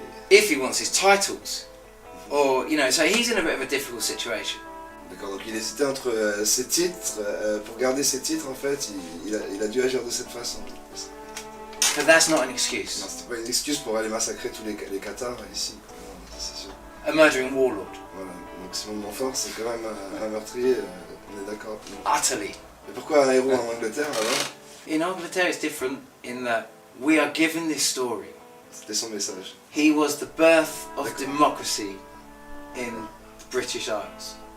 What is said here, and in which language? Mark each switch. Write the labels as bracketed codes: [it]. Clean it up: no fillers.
[en] If he wants his titles, or you know, so he's in a bit of a difficult situation. [fr] D'accord. Donc il hésitait entre ses titres. Pour garder ses titres, en fait, il a dû agir de cette façon. [en] But that's not an excuse. [fr] Non, c'était pas une excuse pour aller massacrer tous les Cathares ici. Non, c'est sûr. [en] A murdering warlord. [fr] Voilà. Donc Simon de Montfort, c'est quand même un meurtrier. On est d'accord. [en] Utterly. [fr] Mais pourquoi un héros en Angleterre alors? [en] In Angleterre it's different in that we are given this story. [fr] C'était son message. [en] He was the birth of democracy in the British Isles.